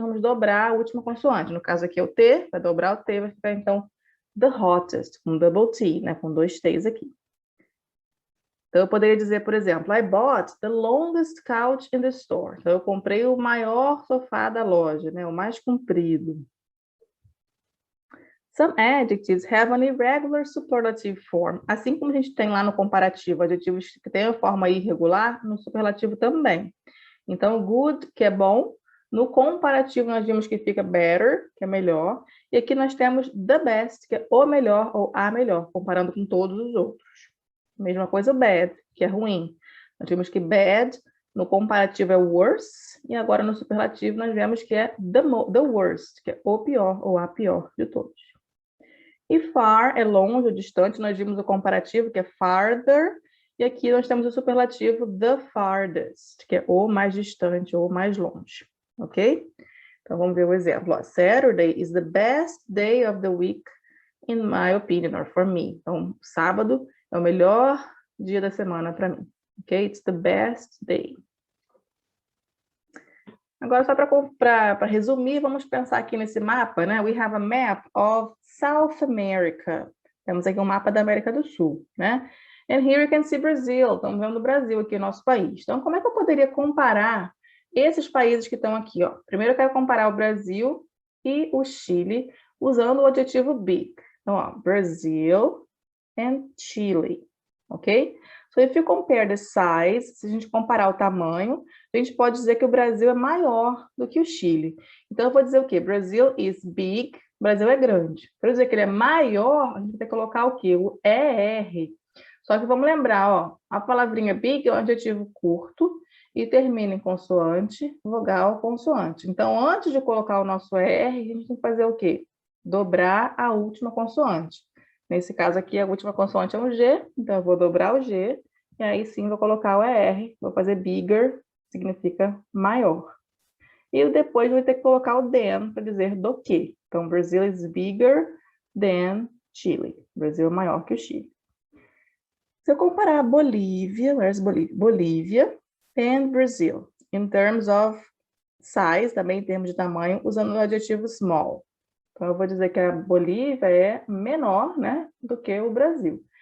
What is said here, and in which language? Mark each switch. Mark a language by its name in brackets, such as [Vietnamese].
[Portuguese] Vamos dobrar a última consoante. No caso aqui é o T, vai dobrar o T, vai ficar então the hottest, com double T, né? Com dois T's aqui. Então, eu poderia dizer, por exemplo, [English] I bought the longest couch in the store. [Portuguese] Então, eu comprei o maior sofá da loja, né? O mais comprido. [English] Some adjectives have an irregular superlative form. [Portuguese] Assim como a gente tem lá no comparativo adjetivos que têm a forma irregular, no superlativo também. Então, good, que é bom. No comparativo, nós vimos que fica better, que é melhor. E aqui nós temos the best, que é o melhor ou a melhor, comparando com todos os outros. Mesma coisa o bad, que é ruim. Nós vimos que bad, no comparativo é worse. E agora no superlativo nós vemos que é the worst, que é o pior ou a pior de todos. E far é longe ou distante, nós vimos o comparativo, que é farther, e aqui nós temos o superlativo the farthest, que é o mais distante ou mais longe, ok? Então vamos ver o exemplo. [English] Ó, Saturday is the best day of the week, in my opinion, or for me. [Portuguese] Então, sábado é o melhor dia da semana para mim, ok? [English] It's the best day. [Portuguese] Agora, só para resumir, vamos pensar aqui nesse mapa, né? [English] We have a map of South America. [Portuguese] Temos aqui um mapa da América do Sul, né? [English] And here you can see Brazil. [Portuguese] Estamos vendo o Brasil aqui, nosso país. Então, como é que eu poderia comparar esses países que estão aqui, ó? Primeiro, eu quero comparar o Brasil e o Chile usando o adjetivo big. Então, ó, [English] Brazil and Chile, ok? So, if you compare the size, [Portuguese] se a gente comparar o tamanho, a gente pode dizer que o Brasil é maior do que o Chile. Então, eu vou dizer o quê? [English] Brasil is big, [Portuguese] Brasil é grande. Para dizer que ele é maior, a gente vai ter que colocar o quê? O ER. Só que vamos lembrar, ó, a palavrinha big é um adjetivo curto e termina em consoante, vogal, consoante. Então, antes de colocar o nosso ER, a gente tem que fazer o quê? Dobrar a última consoante. Nesse caso aqui, a última consoante é um G, então eu vou dobrar o G, e aí sim vou colocar o ER, vou fazer bigger, significa maior. E depois vou ter que colocar o than para dizer do que. Então, [English] Brazil is bigger than Chile. [Portuguese] O Brasil é maior que o Chile. Se eu comparar Bolívia, [English] where's Bolívia? Bolívia and Brazil, in terms of size, [Portuguese] também em termos de tamanho, usando o adjetivo small. Então, eu vou dizer que a Bolívia é menor, né, do que o Brasil.